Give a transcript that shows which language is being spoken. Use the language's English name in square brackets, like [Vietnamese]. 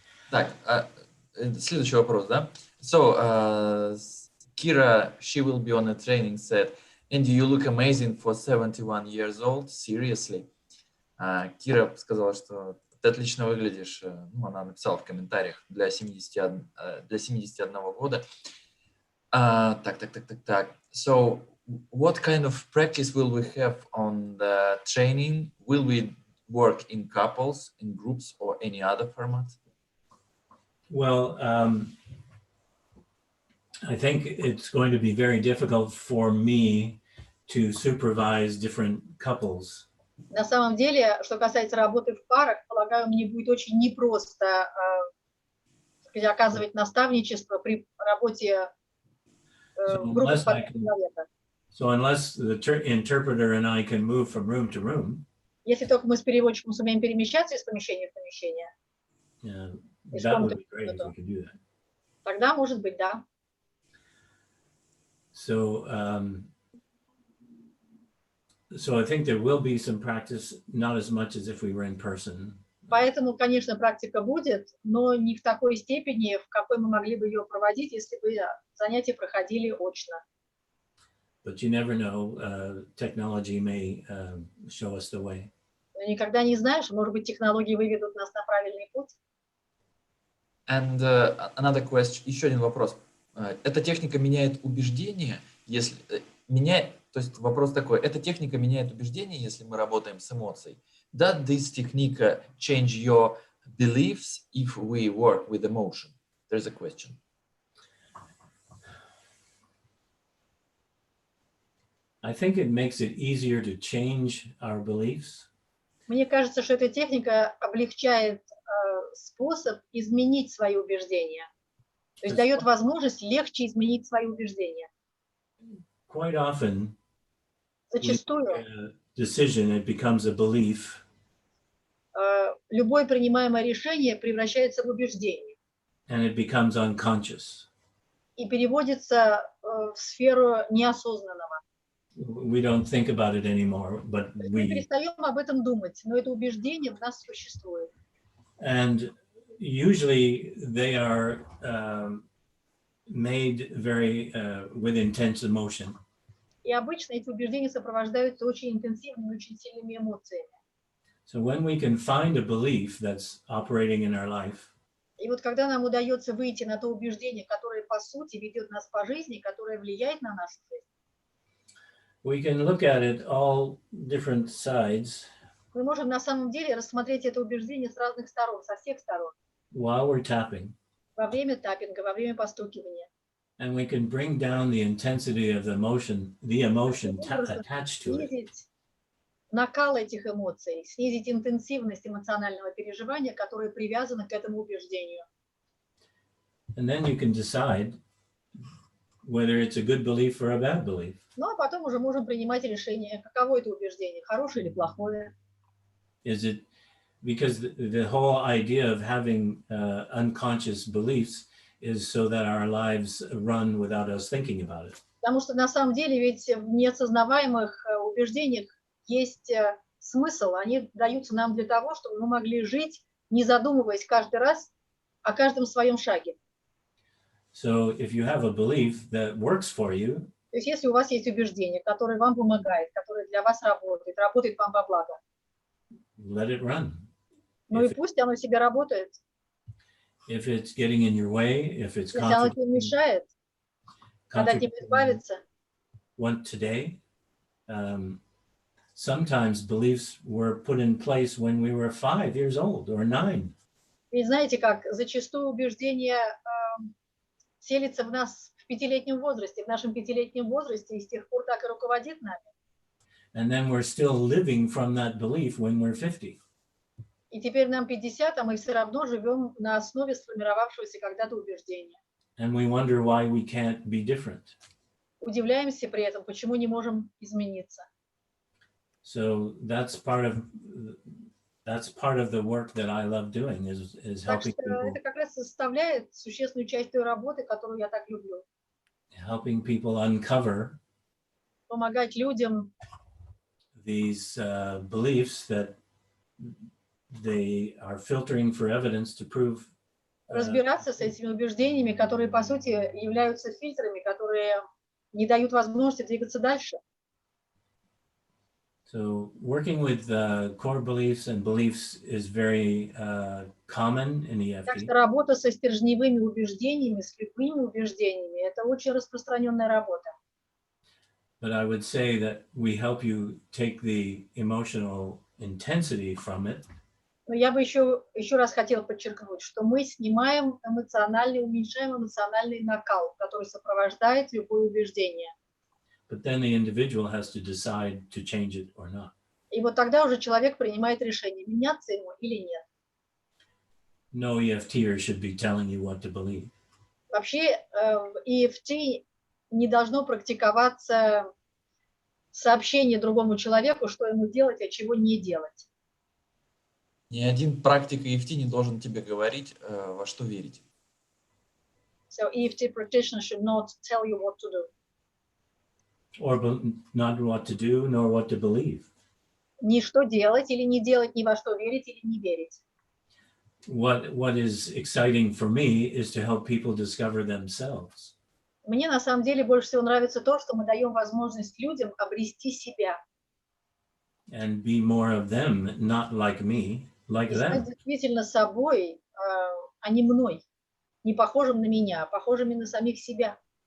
[Russian] Так, следующий вопрос, да? [English] So, Kira, she will be on a training, said, Andy, you look amazing for 71 years old, seriously. [Russian] Кира сказала, что ты отлично выглядишь, ну, она написала в комментариях, для 71 года. Так. [English] So, what kind of practice will we have on the training? Will we work in couples, in groups, or any other format? Well, I think it's going to be very difficult for me to supervise different couples. [Russian] На самом деле, что касается работы в парах, полагаю, мне будет очень непросто оказывать наставничество при работе в группах по человека. [English] So unless the interpreter and I can move from room to room, [Russian] если только мы с переводчиком сумеем перемещаться из помещения в помещение, [English] that would be great if we could do that. [Russian] Тогда, может быть, да. [English] So, so I think there will be some practice, not as much as if we were in person. [Russian] Поэтому, конечно, практика будет, но не в такой степени, в какой мы могли бы ее проводить, если бы занятия проходили очно. [English] But you never know, technology may show us the way. [Russian] Но никогда не знаешь, может быть, технологии выведут нас на правильный путь. [English] And another question, [Russian] еще один вопрос. Эта техника меняет убеждения, если то есть вопрос такой, эта техника меняет убеждения, если мы работаем с эмоцией? [English] Does this technique change your beliefs if we work with emotion? There's a question. I think it makes it easier to change our beliefs. [Russian] Мне кажется, что эта техника облегчает способ изменить свои убеждения. То есть дает возможность легче изменить свои убеждения. [English] Quite often, [Russian] зачастую [English] decision, it becomes a belief. [Russian] Любое принимаемое решение превращается в убеждение. [English] And it becomes unconscious. [Russian] И переводится в сферу неосознанного. [English] We don't think about it anymore, but [Russian] мы перестаем об этом думать, но это убеждение в нас существует. [English] And usually they are made very with intense emotion. [Russian] И обычно эти убеждения сопровождаются очень интенсивными, очень сильными эмоциями. [English] So when we can find a belief that's operating in our life, [Russian] и вот когда нам удается выйти на то убеждение, которое по сути ведет нас по жизни, которое влияет на нашу жизнь, [English] we can look at it all different sides. [Russian] Мы можем на самом деле рассмотреть это убеждение с разных сторон, со всех сторон. [English] While we're tapping. [Russian] Во время таппинга, во время постукивания. [English] And we can bring down the intensity of the emotion attached to it. [Russian] Накал этих эмоций, снизить интенсивность эмоционального переживания, которое привязано к этому убеждению. [English] And then you can decide whether it's a good belief or a bad belief. [Russian] Ну, а потом уже можем принимать решение, каково это убеждение, хорошее или плохое. [English] Is it because the whole idea of having unconscious beliefs is so that our lives run without us thinking about it. [Russian] Потому что на самом деле ведь в неосознаваемых убеждениях есть смысл, они даются нам для того, чтобы мы могли жить, не задумываясь каждый раз о каждом своем шаге. [English] So if you have a belief that works for you, [Russian] то есть если у вас есть убеждение, которое вам помогает, которое для вас работает, работает вам во благо, [English] let it run. [Russian] Ну и пусть оно себе работает. [English] If it's getting in your way, if it's [Russian] если оно тебе мешает, Когда от него избавиться. [English] Want today. Sometimes beliefs were put in place when we were 5 years old or 9. [Russian] И знаете как, зачастую убеждения селятся в нас в 5-летнем возрасте, в нашем 5-летнем возрасте, и с тех пор так и руководит нами. [English] And then we're still living from that belief when we're 50. [Russian] И теперь нам 50, а мы все равно живем на основе сформировавшегося когда-то убеждения. [English] And we wonder why we can't be different. [Russian] Удивляемся при этом, почему не можем измениться. [English] So that's part of the work that I love doing is [Russian] Так [English] helping [Russian] что [English] people, [Russian] это как раз составляет существенную часть той работы, которую я так люблю. [English] helping people uncover [Russian] Помогать людям [English] these beliefs that they are filtering for evidence to prove. [Russian] разбираться с этими убеждениями, которые, по сути, являются фильтрами, которые не дают возможности двигаться дальше. [English] So working with core beliefs and beliefs is very common in [Russian] Так [English] EFT. [Russian] что работа со стержневыми убеждениями, с любыми убеждениями, это очень распространенная работа. [English] But I would say that we help you take the emotional intensity from it. [Russian] Но я бы еще раз хотела подчеркнуть, что мы снимаем уменьшаем эмоциональный накал, который сопровождает любое убеждение. [English] But then the individual has to decide to change it or not. [Russian] И вот тогда уже человек принимает решение, меняться ему или нет. [English] No EFTer should be telling you what to believe. [Russian] Вообще EFT не должно практиковаться сообщение другому человеку, что ему делать, а чего не делать. Ни один практик EFT не должен тебе говорить, во что верить. [English] So EFT practitioner should not tell you what to do. Or not what to do, nor what to believe. [Russian] Ни что делать или не делать, ни во что верить или не верить. [English] What is exciting for me is to help people discover themselves. [Russian] Мне на самом деле больше всего нравится то, что мы даем возможность людям обрести себя. [English] And be more of them, not like me, like [Russian] И стать [English] them. [Russian] действительно собой, а не мной, не похожим на меня, а похожими на самих себя.